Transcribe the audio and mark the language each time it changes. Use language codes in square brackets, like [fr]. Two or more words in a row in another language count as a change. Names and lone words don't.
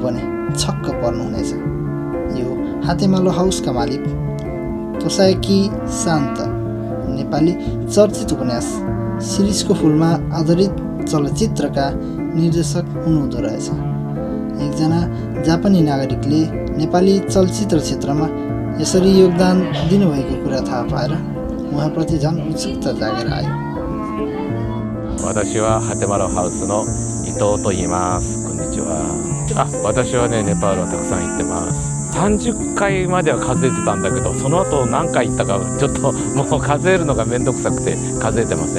[ne] पनि छक्क पर्नुहुनेछ यो हातेमालो हाउसका मालिक तोसायकी शान्त नेपाली चर्चित उपन्यास शिरीषको फुलमा आधारित चलचित्रका निर्देशक हुनुहुँदो रहेछ एकजना जापानी नागरिकले नेपाली चलचित्र क्षेत्रमा यसरी योगदान दिनुभएको कुरा थाहा पाएर उहाँप्रति झन् उत्सुकता जागेर आयो [ja] 私はハテマロハウスの伊藤と言います。こんにちは。私はねネパールはたくさん行ってます。30回までは数えてたんだけど、その後何回行ったかちょっともう数えるのが面倒くさくて数えてません。